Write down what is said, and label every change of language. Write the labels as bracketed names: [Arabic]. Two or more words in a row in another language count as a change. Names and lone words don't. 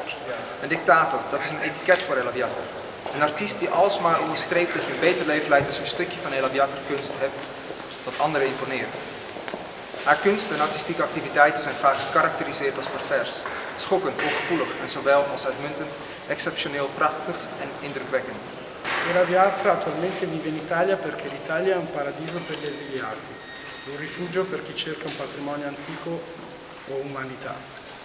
[Dutch] Een dictator, dat is een etiket voor Ella Viator. Een artiest die alsmaar onderstreept dat je een beter leven leidt als je een stukje van Ella Viator kunst hebt dat anderen imponeert. Haar kunst en artistieke activiteiten zijn vaak gekarakteriseerd als pervers, schokkend, ongevoelig en zowel als uitmuntend, exceptioneel prachtig en indrukwekkend. [Italian] Ella Viator attualmente vive in Italia perché l'Italia è un paradiso per gli esiliati, un rifugio per chi cerca un patrimonio antico o umanità.